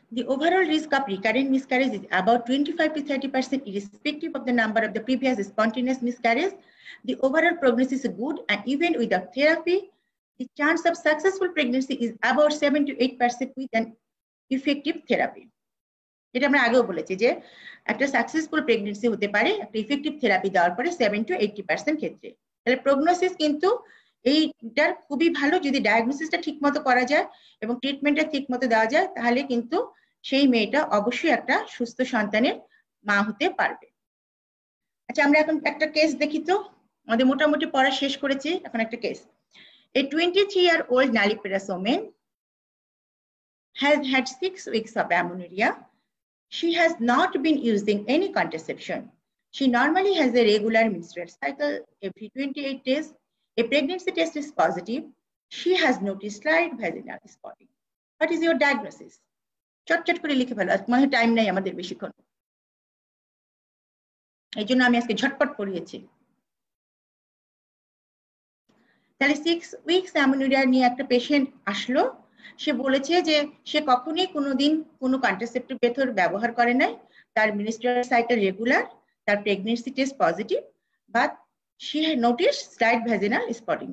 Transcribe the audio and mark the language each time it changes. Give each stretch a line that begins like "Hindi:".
English: The overall risk of recurrent miscarriage is about 25 to 30% irrespective of the number of the previous spontaneous miscarriage. The overall prognosis is good, and even without therapy, the chance of successful pregnancy is about 7 to 8% with an effective therapy.
Bangla: যেটা আমরা আগেও বলেছি যে একটা successful pregnancy হতে পারে একটা effective therapy দেওয়ার পরে 7 to 80% ক্ষেত্রে। তাহলে প্রগনোসিস কিন্তু এইটার খুবই ভালো, যদি ডায়াগনোসিসটা ঠিক মতো করা যায় এবং ট্রিটমেন্টটা ঠিক মতো দেওয়া যায় তাহলে কিন্তু সেই মেয়েটা অবশ্যই একটা সুস্থ সন্তানের মা হতে পারবে। আচ্ছা আমরা এখন একটা কেস দেখি তো, আমাদের মোটামুটি পড়া শেষ করেছি, এখন একটা case.
English: A 23-year-old nulliparous woman has had 6 weeks of amenorrhea. She has not been using any contraception. She normally has a regular menstrual cycle every 28 days. A pregnancy test is positive. She has noticed slight vaginal spotting. What is your diagnosis?
Bangla: চটচট করে লিখে ফেলো, মানে time নাই আমাদের বেশিক্ষণ, এই জন্য আমি আজকে ঝটপট পড়িয়েছি। তাহলে 6 উইকস অ্যামেনোরিয়া নিয়ে একটা পেশেন্ট আসলো, সে বলেছে যে সে কখনোই কোনোদিন কোনো কন্ট্রাসেপটিভ মেথড ব্যবহার করে নাই, তার মেনস্ট্রুয়াল সাইকেল রেগুলার, তার pregnancy test positive,
English: But she had noticed slight vaginal spotting.